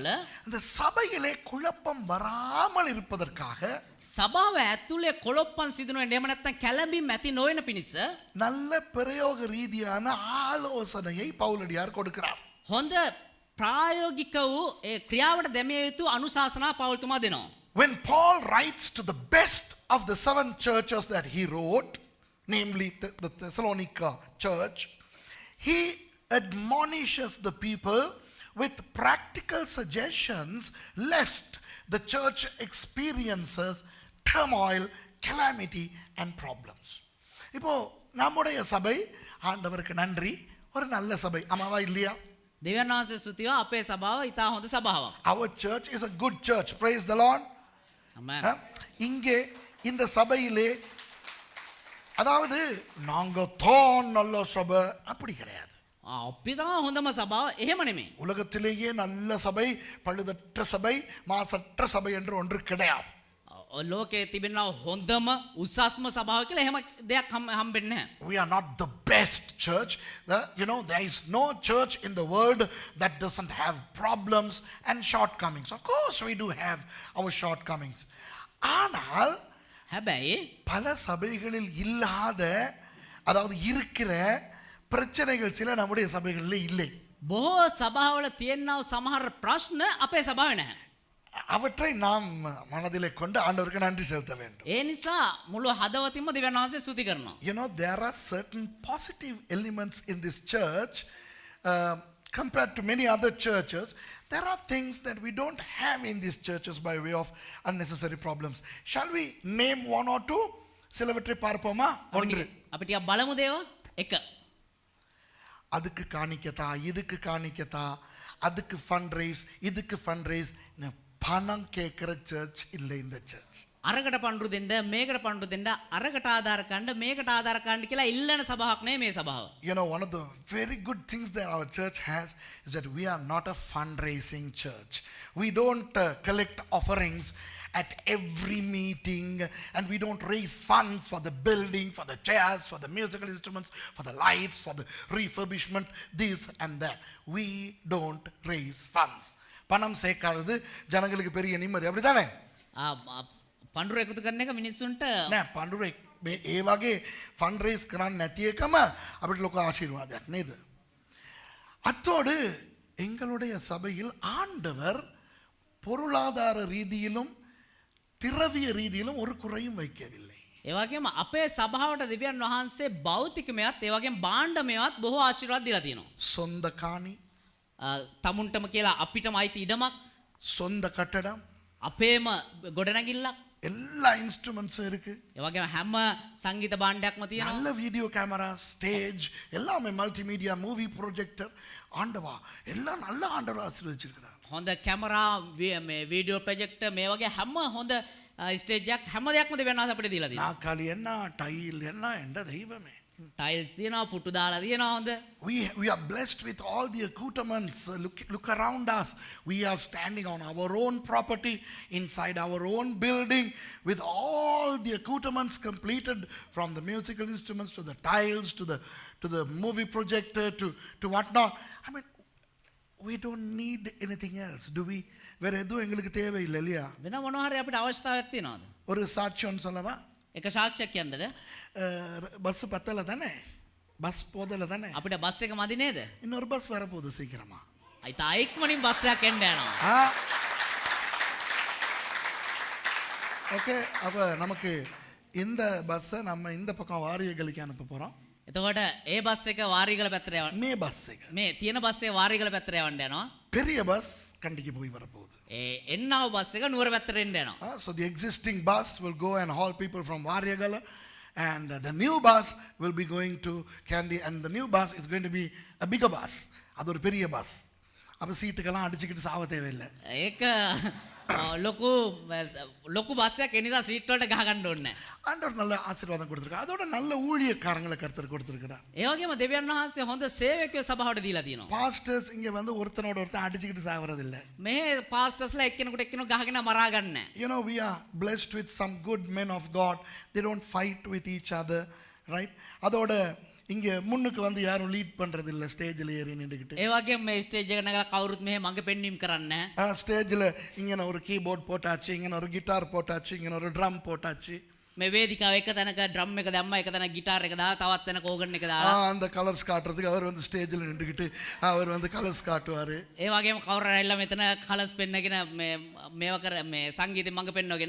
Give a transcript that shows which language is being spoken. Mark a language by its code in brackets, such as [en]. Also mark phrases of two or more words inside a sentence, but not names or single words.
[ta] அந்த சபையிலே குழப்பம் வராமல் இருப்பதற்காக [si] සභාව ඇතුලේ කොලොප්පන් සිදුන එහෙම නැත්නම් කැළඹීම් ඇති නොවන පිණිස [ta] நல்ல பிரயோக ரீதியான ஆலோசனையை பவுலடியார் கொடுக்கிறார். [si] හොඳ ප්‍රායෝගික වූ ඒ ක්‍රියාවට දැමිය යුතු අනුශාසනා පාවුල් තුමා දෙනවා. [en] When Paul writes to the best of the 7 churches that he wrote, namely the Thessalonica church, he admonishes the people with practical suggestions lest the church experiences turmoil, calamity and problems. [ta] இப்போ நம்முடைய சபை ஆண்டவருக்கு நன்றி ஒரு நல்ல சபை, ஆமாவா இல்லையா? [si] දෙවියන් වහන්සේ ස්තුතිය අපේ සභාව ඉතා හොඳ සභාවක්. [en] Our church is a good church. Praise the Lord. Amen. [ta] இங்கே இந்த சபையிலே அதாவது நாங்க தான் நல்ல சபை அப்படி கிடையாது. [si] අපි තමයි හොඳම සභාව එහෙම නෙමෙයි. [ta] உலகத்திலேயே நல்ல சபை, பழுதற்ற சபை, மாசற்ற சபை என்று ஒன்று கிடையாது. [si] ලෝකයේ තිබෙනවා හොඳම උසස්ම සභාව කියලා එහෙම දෙයක් හම්බෙන්නේ නැහැ. [en] We are not the best church. There is no church in the world that doesn't have problems and shortcomings. Of course, we do have our shortcomings. [ta] ஆனால் [si] හැබැයි [ta] பல சபைகளில் இல்லாத அதாவது இருக்கிற பிரச்சனைகள் சில நம்முடைய சபைகளில் இல்லை. [si] බොහෝ සභාවල තියෙනා සමහර ප්‍රශ්න අපේ සභාවේ නැහැ. [ta] அவற்றை நாம் மனதிலே கொண்டு ஆண்டவருக்கு நன்றி செலுத்த வேண்டும். [si] ඒ නිසා මුළු හදවතින්ම දෙවියන් වහන්සේ ස්තුති කරනවා. [en] There are certain positive elements in this church compared to many other churches. There are things that we don't have in these churches by way of unnecessary problems. Shall we name one or two? [ta] சிலவற்றை பார்ப்போமா? ஒன்று. [si] අපි ටිකක් බලමු දේවා. 1. [ta] அதுக்கு காணிக்கதா, இதுக்கு காணிக்கதா, அதுக்கு [en] fund raise, [ta] இதுக்கு [en] fund raise. [ta] பணம் கேட்கிற சர்ச் இல்லை இந்த சர்ச். [si] අරකට පඬුරු දෙන්න, මේකට පඬුරු දෙන්න, අරකට ආධාර කණ්ඩ, මේකට ආධාර කණ්ඩ කියලා ඉල්ලන සභාවක් නෙමෙයි මේ සභාව. [en] One of the very good things that our church has is that we are not a fundraising church. We don't collect offerings at every meeting, and we don't raise funds for the building, for the chairs, for the musical instruments, for the lights, for the refurbishment, this and that. We don't raise funds. [ta] பணம் சேர்க்காதது ஜனங்களுக்கு பெரிய நிம்மதி, அப்படிதானே? [si] පඬුරු එකතු කරන එක මිනිස්සුන්ට නෑ, පඬුරු ඒ වගේ [en] fund raise [si] කරන්න නැති එකම අපිට ලොකු ආශිර්වාදයක් නේද? [ta] அத்தோடு எங்களுடைய சபையில் ஆண்டவர் பொருளாதார ரீதியிலும் திரவிய ரீதியிலும் ஒரு குறையும் வைக்கவில்லை. [si] ඒ වගේම අපේ සභාවට දෙවියන් වහන්සේ භෞතිකමයත් ඒ වගේම භාණ්ඩමයත් බොහෝ ආශිර්වාද දීලා තියෙනවා. [ta] சொந்த காணி, [si] තමුන්ටම කියලා අපිටම අයිති ඉඩමක්, [ta] சொந்த கட்டடம், [si] අපේම ගොඩනැගිල්ලක්, [ta] எல்லா இன்ஸ்ட்ருமெண்ட்ஸும் இருக்கு. [si] ඒ වගේම හැම සංගීත භාණ්ඩයක්ම තියෙනවා. [ta] நல்ல [en] video camera, [ta] ஸ்டேஜ், எல்லாமே மல்டிமீடியா, [en] movie projector. [ta] ஆண்டவா எல்லாம் நல்ல ஆண்டவர் ஆசீர்வதிச்சிருக்கிறார். [si] හොඳ කැමරා, මේ [en] video projector, [si] මේ වගේ හැම හොඳ ස්ටේජ් එකක් හැම දෙයක්ම දෙවියන් වහන්සේ අපිට දීලා තියෙනවා. [ta] நாக்காளி என்ன, டைல் என்ன, என்ற தெய்வமே. [si] ටයිල්ස් තියෙනවා, පුටු දාලා තියෙනවා හොඳ. [en] We are blessed with all the accoutrements. Look around us. We are standing on our own property, inside our own building, with all the accoutrements completed, from the musical instruments to the tiles to the movie projector to whatnot. I mean, we don't need anything else, do we? [ta] வேற எதுவும் எங்களுக்கு தேவையில்லை இல்லையா? [si] වෙන මොනවා හරි අපිට අවශ්‍යතාවයක් තියෙනවද? [ta] ஒரு சாட்சியம் சொல்லவா? [si] එක සාක්ෂියක් කියන්නද? [ta] பஸ் பத்தல தானே, பஸ் போதல தானே, [si] අපිට බස් එක මදි නේද? [ta] இன்னொரு பஸ் வரப்போகுது சீக்கிரமா. [si] අයි තා ඉක්මනින් බස් එකක් එන්න යනවා. [ta] ஓகே, அப்ப நமக்கு இந்த பஸ்ஸை நம்ம இந்த பக்கம் வாரியகளுக்கு அனுப்ப போறோம். [si] එතකොට ඒ බස් එක වාරිගල පැත්තට යවන්න. මේ බස් මේ තියෙන බස් එක වාරිගල පැත්තට යවන්න යනවා. [ta] பெரிய பஸ் கண்டிக்கு போய் வரப்போகுது. [si] එන්නව බස් එක නුවර පැත්තට එන්න යනවා. [en] So the existing bus will go and haul people from Variagala, and the new bus will be going to Kandy, and the new bus is going to be a bigger bus. [ta] அது ஒரு பெரிய பஸ். அப்ப சீட்டுக்கெல்லாம் அடிச்சுக்கிட்டு சாவ தேவையில்லை. [si] ඒක ලොකු බස් එකක් එනිසා සීට් වලට ගහ ගන්න ඕනේ නැහැ. [ta] ஆண்டவர் நல்ல ஆசீர்வாதம் கொடுத்திருக்கார். அதோட நல்ல ஊழியக்காரங்களை கர்த்தர் கொடுத்திருக்கிறார். [si] ඒ වගේම දෙවියන් වහන්සේ හොඳ සේවකයෝ සභාවට දීලා තියෙනවා. [ta] பாஸ்டர்ஸ் இங்க வந்து ஒருத்தனோட ஒருத்தன் அடிச்சுக்கிட்டு சாவறது இல்ல. [si] මේ පාස්ටර්ස්ලා එක්කෙනෙකුට එක්කෙනෙකු ගහගෙන මරා ගන්න නැහැ. [en] We are blessed with some good men of God. They don't fight with each other, right? [ta] அதோட இங்க முன்னுக்கு வந்து யாரும் லீட் பண்றது இல்ல, ஸ்டேஜ்ல ஏறி நின்னுக்கிட்டு. [si] ඒ වගේම මේ ස්ටේජ් එක නගලා කවුරුත් මෙහෙ මඟ පෙන්වීම කරන්නේ නැහැ. [ta] ஸ்டேஜ்ல இங்க ஒரு கீபோர்ட் போட்டாச்சு, இங்க ஒரு கிட்டார் போட்டாச்சு, இங்க ஒரு ட்ரம் போட்டாச்சு. [si] මේ වේදිකාව එක තැනක ඩ්‍රම් එක දැම්මා, එක තැනක ගිටාර් එක දාලා, තවත් තැනක ඕගන් එක දාලා [ta] அந்த கலர்ஸ் காட்டுறதுக்கு அவர் வந்து ஸ்டேஜ்ல நின்னுக்கிட்டு அவர் வந்து கலர்ஸ் காட்டுவாரு. [si] ඒ වගේම කවුරු හරි ඇවිල්ලා මෙතන කලර්ස් පෙන්නගෙන මේව කර මේ සංගීතෙ මඟ පෙන්නවගෙන.